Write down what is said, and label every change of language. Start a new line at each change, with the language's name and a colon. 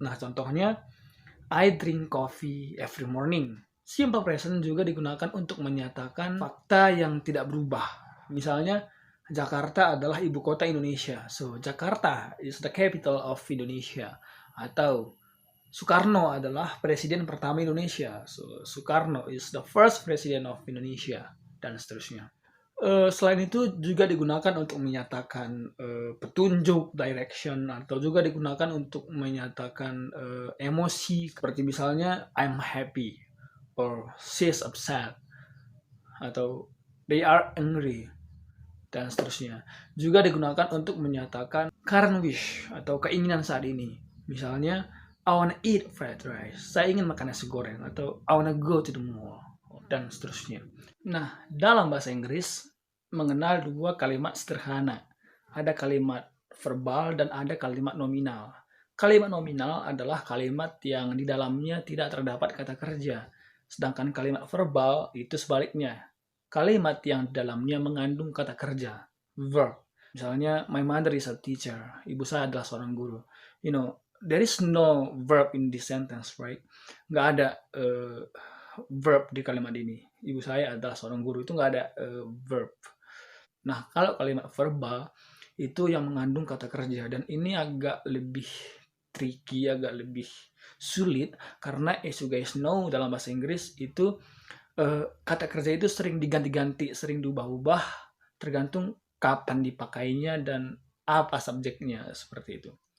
Indonesian: Nah, contohnya
English: I drink coffee every morning.
Indonesian: Simple present juga digunakan untuk menyatakan fakta yang tidak berubah. Misalnya, Jakarta adalah ibu kota Indonesia.
English: So, Jakarta is the capital of Indonesia.
Indonesian: Atau, Soekarno adalah presiden pertama Indonesia.
English: So, Soekarno is the first president of Indonesia.
Indonesian: Dan seterusnya. Selain itu juga digunakan untuk menyatakan petunjuk, direction, atau juga digunakan untuk menyatakan emosi, seperti misalnya
English: I'm happy or she's upset
Indonesian: atau
English: they are angry
Indonesian: dan seterusnya. Juga digunakan untuk menyatakan
English: current wish
Indonesian: atau keinginan saat ini.
English: Misalnya I wanna eat fried rice,
Indonesian: saya ingin makan nasi goreng,
English: atau I wanna go to the mall
Indonesian: dan seterusnya. Nah, dalam bahasa Inggris mengenal dua kalimat sederhana. Ada kalimat verbal dan ada kalimat nominal. Kalimat nominal adalah kalimat yang di dalamnya tidak terdapat kata kerja. Sedangkan kalimat verbal itu sebaliknya. Kalimat yang di dalamnya mengandung kata kerja, verb. Misalnya,
English: my mother is a teacher.
Indonesian: Ibu saya adalah seorang guru.
English: You know, there is no verb in this sentence, right?
Indonesian: Nggak ada verb di kalimat ini. Ibu saya adalah seorang guru, itu nggak ada verb. Nah, kalau kalimat verbal itu yang mengandung kata kerja, dan ini agak lebih tricky, agak lebih sulit, karena
English: as you guys know
Indonesian: dalam bahasa Inggris itu kata kerja itu sering diganti-ganti, sering diubah-ubah, tergantung kapan dipakainya dan apa subjeknya, seperti itu.